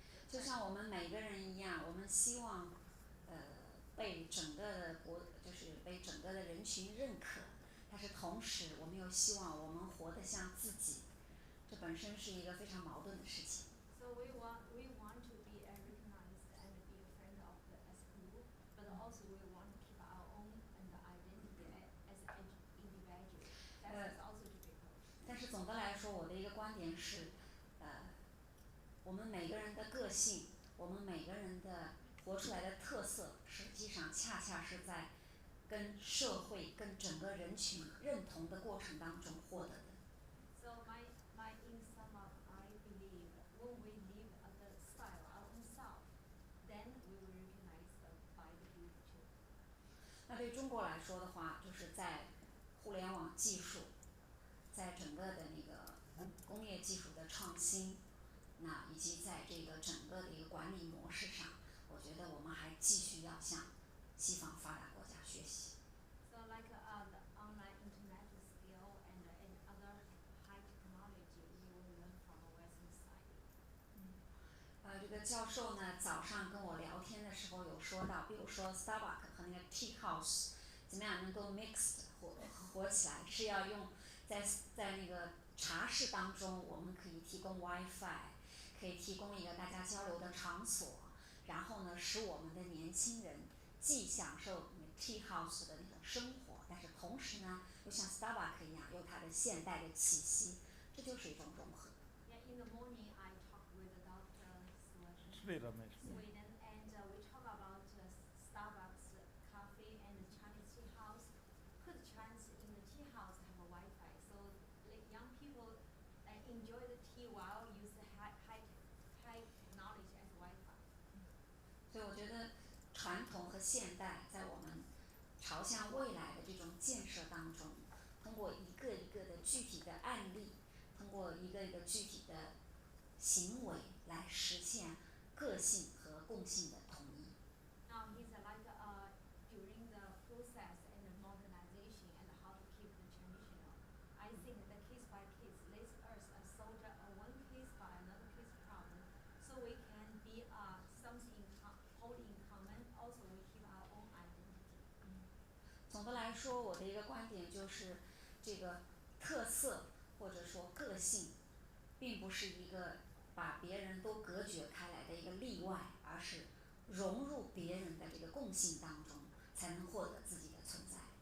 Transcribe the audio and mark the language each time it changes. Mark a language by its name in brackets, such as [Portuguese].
[Chinese] 就像我们每个人一样，我们希望被整个的就是被整个的人群认可，但是同时我们又希望我们活得像自己，这本身是一个非常矛盾的事情。 [English] So we want to be recognized and be a friend of the as group, but also we want to keep our own identity as individual. That is also difficult. [Chinese] 但是总的来说，我的一个观点是，我们每个人的个性，我们每个人的活出来的特色，实际上恰恰是在跟社会、跟整个人群认同的过程当中获得的。 [English] So in sum up, I believe when we live the style our own self, then we will recognize by the group too. [Chinese] 那对中国来说的话，就是在互联网技术，在整个的那个工业技术的创新，那以及在这个整个的一个管理模式上，我觉得我们还继续要向西方发达国家学习。 [English] So like the online internet skill and other high technology, we will learn from the Western side. [Chinese] 这个教授呢，早上跟我聊天的时候有说到，比如说 Starbucks 和那个 Tea House 怎么样能够 mixed 合起来，是要用在那个茶室当中，我们可以提供 WiFi， 可以提供一个大家交流的场所，然后呢，使我们的年轻人既享受 Tea House 的那种生活，但是同时呢，又像 Starbucks 一样有它的现代的气息，这就是一种融合。 [English] Yeah, in the morning I talked with Dr. Sriramesh. Sweden, and we talk about Starbucks, coffee, and Chinese tea house. Because Chinese in the tea house have a Wi-Fi, so like young people enjoy the tea while use the high technology as Wi-Fi. [Chinese] 所以我觉得传统和现代在我们朝向未来的这种建设当中，通过一个一个的具体的案例，通过一个一个具体的行为来实现个性和共性的统一。 [English] Now he's like during the process and the modernization and how to keep the traditional. I think the case by case lets us solve one case by another case problem, so we can be something hold in common. Also, we keep our own identity. [Chinese] 总的来说，我的一个观点就是，这个特色或者说个性，并不是一个把别人都隔绝开来的一个例外，而是融入别人的这个共性当中，才能获得自己的存在。